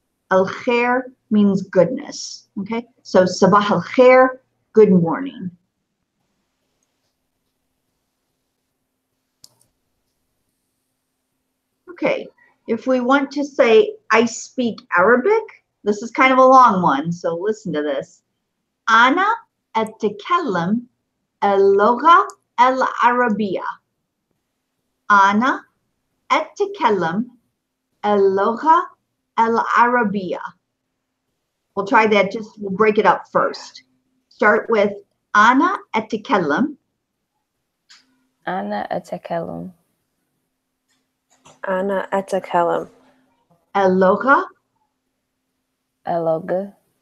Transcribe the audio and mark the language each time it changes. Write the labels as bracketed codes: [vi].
[en] Al khair means goodness. Okay, so sabah al khair, good morning. Okay, if we want to say I speak Arabic, this is kind of a long one, so listen to this. [ar] Ana أتكلم اللغة العربية. أنا أتكلم اللغة العربية. [en] We'll try that, we'll break it up first. Start with [ar] أنا أتكلم. أنا أتكلم. أنا أتكلم اللغة اللغة